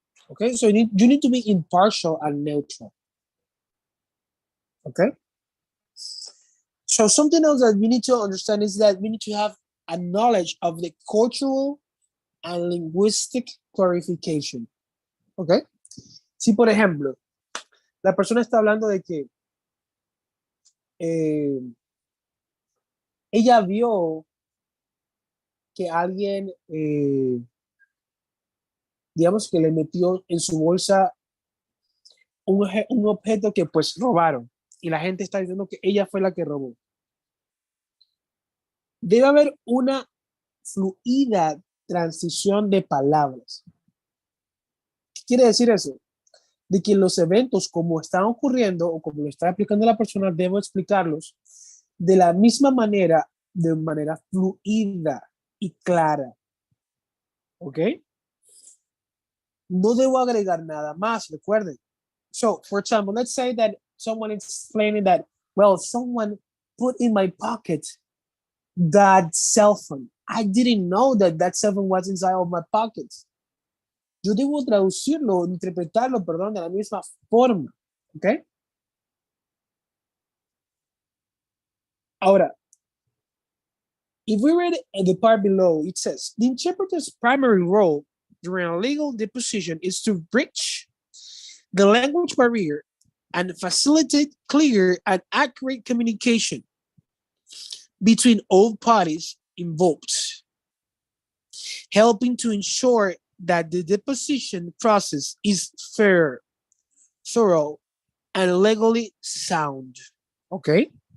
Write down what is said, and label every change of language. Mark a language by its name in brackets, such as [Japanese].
[English] Okay, so you need to be impartial and neutral. Okay. So something else that we need to understand is that we need to have a knowledge of the cultural and linguistic clarification. Okay. [Spanish] Si por ejemplo, la persona está hablando de que ella vio que alguien, digamos que le metió en su bolsa un objeto que pues robaron y la gente está diciendo que ella fue la que robó. Debe haber una fluida transición de palabras. ¿Qué quiere decir eso? De que los eventos como están ocurriendo o como lo está explicando la persona, debo explicarlos de la misma manera, de manera fluida y clara. ¿Ok? No debo agregar nada más, recuerden. [English] So, for example, let's say that someone is explaining that, well, someone put in my pocket that cell phone. I didn't know that cell phone was inside of my pockets. [Spanish] Yo debo traducirlo, interpretarlo, perdón, de la misma forma. ¿Ok? Ahora, [English] if we read the part below, it says, the interpreter's primary role during a legal deposition is to bridge the language barrier and facilitate clear and accurate communication between all parties involved, helping to ensure that the deposition process is fair, thorough, and legally sound. Okay?